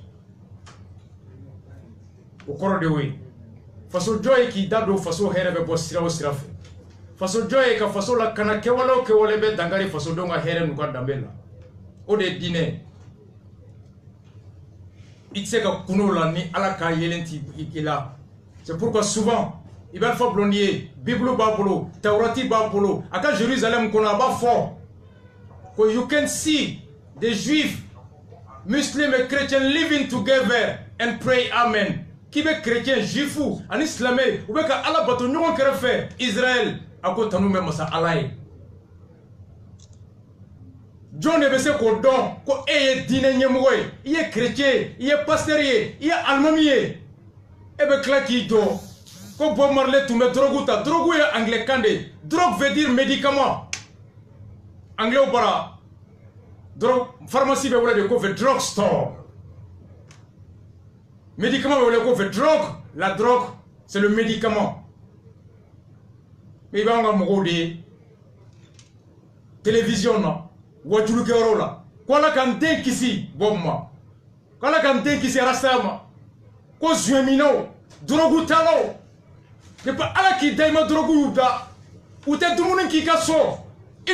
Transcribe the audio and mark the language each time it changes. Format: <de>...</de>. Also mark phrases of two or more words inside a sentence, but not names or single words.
<bm>o kɔrɔ de y'o ye faso jɔ ye k'i da don faso hɛrɛ bɛ bɔ sira o sira fɛ faso jɔ ye ka faso la kana kɛwale o kɛwale bɛ dankari fasodenw ka hɛrɛ n'u ka danbe la o de ye diinɛ i tɛ se ka kunun la ni Ala ka yelen t'i la</bm> <fr>c'est pourquoi souvent</fr> <bm>i b'a fɔ bulon ye Bible b'a bolo Taurati b'a bolo a ka Jérusalem kɔnɔ a b'a fɔ ko</bm> <en>you can see the Juifs, Muslims</en> <fr>et chrétiens</fr> <en>living together and pray amen</en> <bm>k'i bɛ chrétien juifu ani silamɛ u bɛ ka Ala bato ɲɔgɔn kɛrɛfɛ Israël a ko tanu bɛ masa Ala ye jɔn de bɛ se k'o dɔn ko e ye diinɛ ɲɛmɔgɔ ye i ye chrétien i ye pasteur ye i ye alimami ye e bɛ tila k'i jɔ ko Bob Marley tun bɛ drogue ta drogue ye anglais kan de</bm> <fr>drogue veut dire médicament</fr> <bm>anglais bara drogue pharmacie bɛ wele de ko fɛ</bm> <en>drug store</en> <bm>médicament bɛ wele ko fɛ drogue la</bm> <fr>drogue c'est le médicament</fr> <bm>i b'an ka mɔgɔw de ye télévision na wajulukɛyɔrɔ la ko Ala k'an den kisi Bob ma ko Ala k'an den kisi Rasta ma ko zuɲɛminaw drogue talaw depuis Ala k'i da i ma drogue y'u da u tɛ dumuni k'i ka so i</bm>